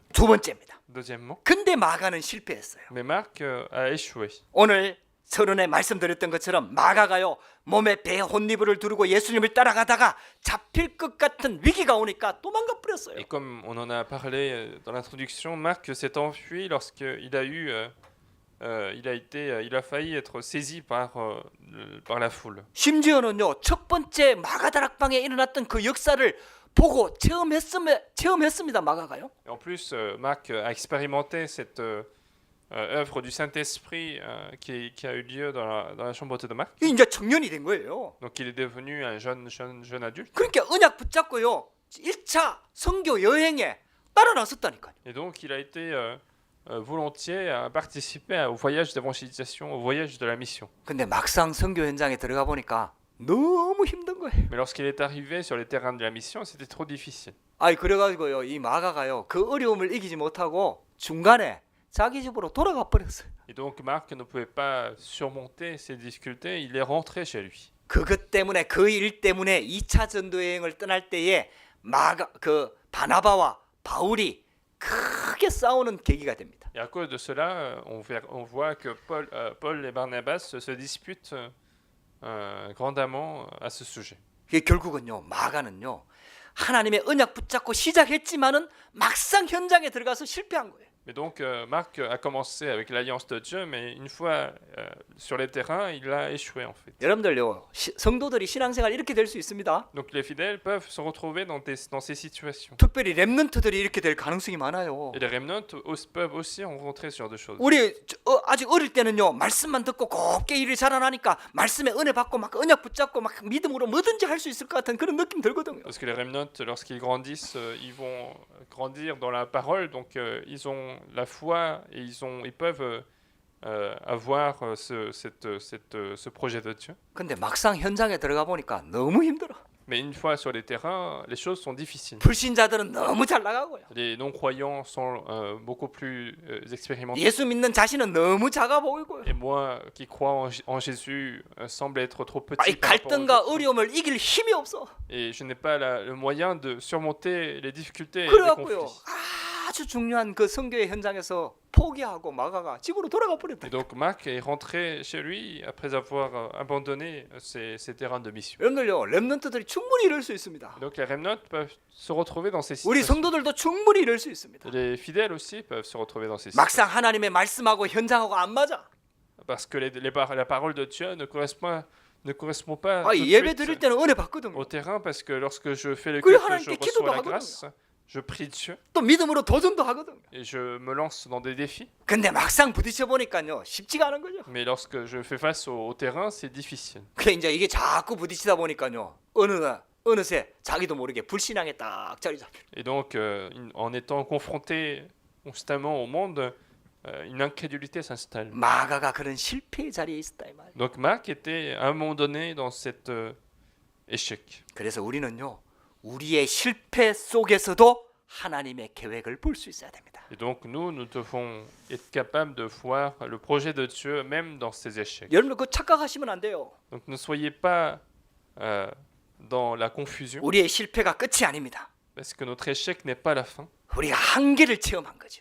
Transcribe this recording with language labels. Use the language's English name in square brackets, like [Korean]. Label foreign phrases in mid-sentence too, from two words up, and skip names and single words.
[Korean] 두 번째입니다. [French] Deuxièmement, [Korean] 근데 마가는 실패했어요. [French] mais Marc a échoué. [Korean] 오늘 서론에 말씀드렸던 것처럼 마가가요 몸에 배 혼니부를 두르고 예수님을 따라가다가 잡힐 것 같은 위기가 오니까 도망가 버렸어요. [French] Et comme on en a parlé dans l'introduction, Marc s'est enfui lorsqu'il a eu, il a failli être saisi par la foule. [Korean] 심지어는요 첫 번째 마가다락방에 일어났던 그 역사를 보고 체험했습니다 마가가요. [French] Et en plus, Marc a expérimenté cette œuvre du Saint-Esprit qui a eu lieu dans la chambre de Marc. [Korean] 이제 청년이 된 거예요. [French] Donc il est devenu un jeune adulte. [Korean] 그러니까 언약 붙잡고요 1차 선교 여행에 따라 나섰다니까요. [French] Et donc il a été volontiers à participer au voyage d'évangélisation, au voyage de la mission. [Korean] 근데 막상 선교 현장에 들어가 보니까 너무 힘든 거예요. [French] Mais lorsqu'il est arrivé sur les terrains de la mission, c'était trop difficile. [Korean] 아이 그래가지고요 이 마가가요 그 어려움을 이기지 못하고 중간에 자기 집으로 돌아가 버렸어요. [French] Et donc Marc ne pouvait pas surmonter ces difficultés, il est rentré chez lui. [Korean] 그것 때문에 그 일 때문에 2차 전도 여행을 떠날 때에 바나바와 바울이 크게 싸우는 계기가 됩니다. [French] Et à cause de cela, on voit que Paul et Barnabas se disputent grandamment à ce sujet. [Korean] 이게 결국은요 마가는요 하나님의 언약 붙잡고 시작했지만은 막상 현장에 들어가서 실패한 거예요. [French] Mais donc Marc a commencé avec l'alliance de Dieu, mais une fois sur les terrains, il a échoué en fait. [Korean] 여러분들요 성도들이 신앙생활 이렇게 될 수 있습니다. [French] Donc les fidèles peuvent se retrouver dans ces situations. [Korean] 특별히 렘넌트들이 이렇게 될 가능성이 많아요. [French] Et les remnants peuvent aussi rencontrer ce genre de choses. [Korean] 우리 아직 어릴 때는요 말씀만 듣고 곱게 일을 자라나니까 말씀에 은혜 받고 막 언약 붙잡고 막 믿음으로 뭐든지 할 수 있을 것 같은 그런 느낌 들거든요. [French] Parce que les remnants, lorsqu'ils grandissent, ils vont grandir dans la parole, donc ils ont la foi et ils peuvent avoir ce projet de Dieu. [Korean] 근데 막상 현장에 들어가 보니까 너무 힘들어. [French] Mais une fois sur les terrains, les choses sont difficiles. [Korean] 불신자들은 너무 잘 나가고요. [French] Les non-croyants sont beaucoup plus expérimentés. [Korean] 예수 믿는 자신은 너무 작아 보이고요. [French] Et moi, qui crois en Jésus, semble être trop [Korean] 이 [French] petit par rapport aux [Korean] 갈등과 [French] autres. [Korean] 어려움을 이길 힘이 없어. [French] Et je n'ai pas le moyen de surmonter les difficultés et les [Korean] 그래갖고요 [French] conflits. [Korean] 아주 중요한 그 선교의 현장에서 포기하고 마가가 집으로 돌아가 버렸다. [French] Et donc Marc est rentré chez lui après avoir abandonné ces terrains de mission. [Korean] 여러분들요 렘넌트들이 충분히 이럴 수 있습니다. [French] Et donc les remnants peuvent se retrouver dans ces [Korean] 우리 [French] situations. [Korean] 성도들도 충분히 이럴 수 있습니다. [French] Les fidèles aussi peuvent se retrouver dans ces situations. [Korean] 막상 하나님의 말씀하고 현장하고 안 맞아. [French] Parce que la parole de Dieu ne correspond pas [Korean] 아, [French] tout de [Korean] 예배 [French] suite [Korean] 드릴 때는 은혜 받거든요. [French] au terrain, parce que lorsque je fais le [Korean] 그래, [French] culte, je [Korean] 하나님께 [French] reçois la [Korean] 기도도 [French] grâce, je prie Dieu [Korean] 또 믿음으로 도전도 하거든요. [French] et je me lance dans des défis. [Korean] 근데 막상 부딪혀 보니까요 쉽지가 않은 거죠. [French] Mais lorsque je fais face au terrain, c'est difficile. [Korean] 그 이제 이게 자꾸 부딪히다 보니까요 어느새 자기도 모르게 불신앙에 딱 자리 잡혀. [French] Et donc, en étant confronté constamment au monde, une incrédulité s'installe. [Korean] 마가가 그런 실패의 자리에 있었다 이 말. [French] Donc Marc était à un moment donné dans cet échec. [Korean] 그래서 우리는요 우리의 실패 속에서도 하나님의 계획을 볼 수 있어야 됩니다. [French] Et donc nous devons être capables de voir le projet de Dieu même dans ces échecs. [Korean] 여러분 그 착각하시면 안 돼요. [French] Donc ne soyez pas dans la confusion, [Korean] 우리의 실패가 끝이 아닙니다. [French] parce que notre échec n'est pas la fin. [Korean] 우리가 한계를 체험한 거죠.